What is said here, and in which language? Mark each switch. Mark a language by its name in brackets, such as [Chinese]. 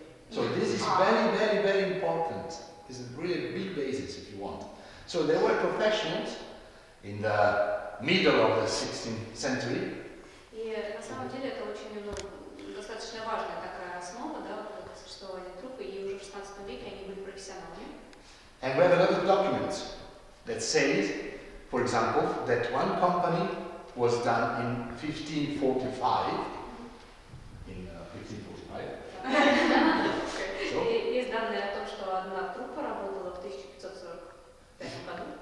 [English] So this is very, very, very important. It's a really big basis if you want. So there were professionals in the middle of the 16th century. [Russian] И на самом деле это очень достаточно важная такая основа, да, существования труппы, и уже в 16 веке они были профессионалами. [English] And we have a lot of documents that says, for example, that one company was done in 1545. In 1545. [Russian] Есть данные о том, что одна труппа работала в 1545 году.